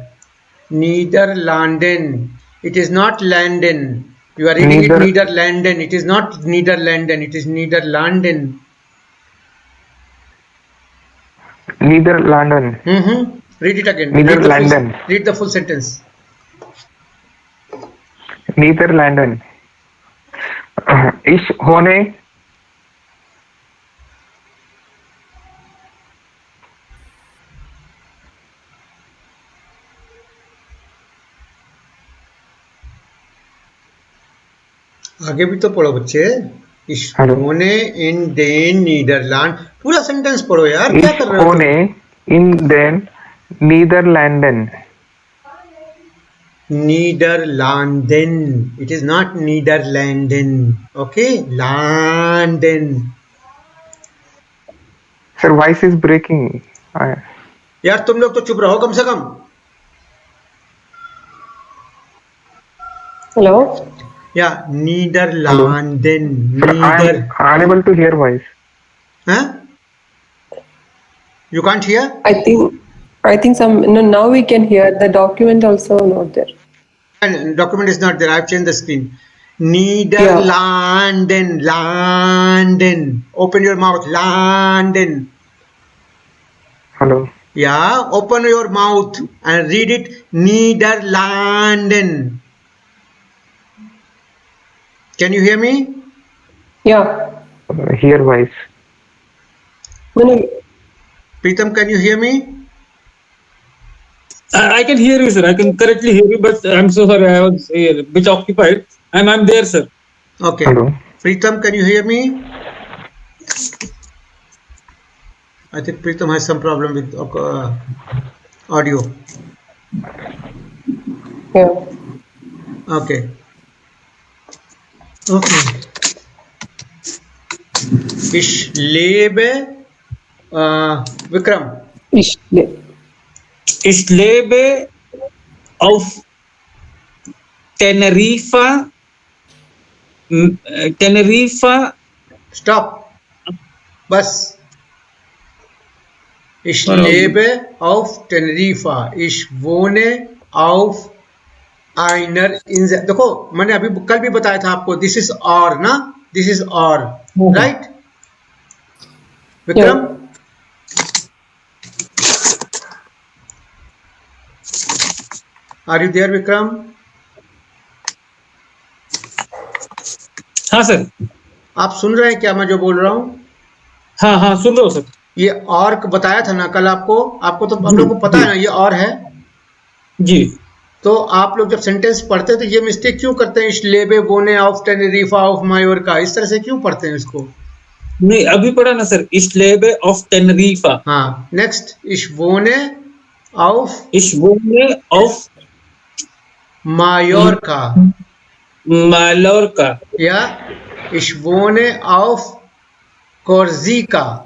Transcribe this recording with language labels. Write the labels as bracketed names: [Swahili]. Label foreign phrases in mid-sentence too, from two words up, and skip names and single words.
[English] Niederlanden. It is not London. You are reading it Niederlanden. It is not Niederlanden. It is Niederlanden. Niederlanden. Read it again. Niederlanden. Read the full sentence. [German] Niederlanden. Ich wohne [Hindi] आगे भी तो पढ़ो बच्चे. [German] Ich wohne in den Niederland. [Hindi] पूरा सेंटेंस पढ़ो यार. क्या [German] Ich [Hindi] कर रहे हो तुम? [German] wohne in den Niederlanden. Niederlanden. [English] It is not Niederlanden. Okay? Landen. Sir, voice is breaking. [Hindi] यार तुम लोग तो चुप रहो कम से कम. [English] Hello? Yeah, Niederlanden. Sir, I am unable to hear voice. Huh? You can't hear? I think some, no, now we can hear. The document also not there. And document is not there. I've changed the screen. Niederlanden. Landen. Open your mouth. Landen. Hello. Yeah, open your mouth and read it. Niederlanden. Can you hear me? Yeah. Hear voice. No. Pritam, can you hear me? I can hear you, sir. I can correctly hear you, but I'm so sorry. I was a bit occupied. I'm there, sir. Okay. Hello. Pritam, can you hear me? I think Pritam has some problem with audio. Yeah. Okay. Okay. [German] Ich lebe, Vikram. Ich lebe auf Teneriffa. Teneriffa. Stop. Bas. Ich lebe auf Teneriffa. Ich wohne auf einer Insel. [Hindi] देखो मैंने अभी कल भी बताया था आपको. [English] This is or ना. This is or. Right? Vikram? Are you there, Vikram? [Hindi] हाँ सर. आप सुन रहे हैं क्या मैं जो बोल रहा हूँ? हाँ सुन रहा हूँ सर. ये और बताया था ना कल आपको. आपको तो हम लोग को पता है ना ये और है. जी. तो आप लोग जब सेंटेंस पढ़ते हैं तो ये मिस्टेक क्यों करते हैं? [German] Ich lebe, wohne auf Teneriffa, auf Mallorca. [Hindi] इस तरह से क्यों पढ़ते हैं इसको? नहीं अभी पढ़ा ना सर. [German] Ich lebe auf Teneriffa. [Hindi] हाँ. नेक्स्ट. [German] Ich wohne auf Mallorca. Mallorca. या ich wohne auf Korsika.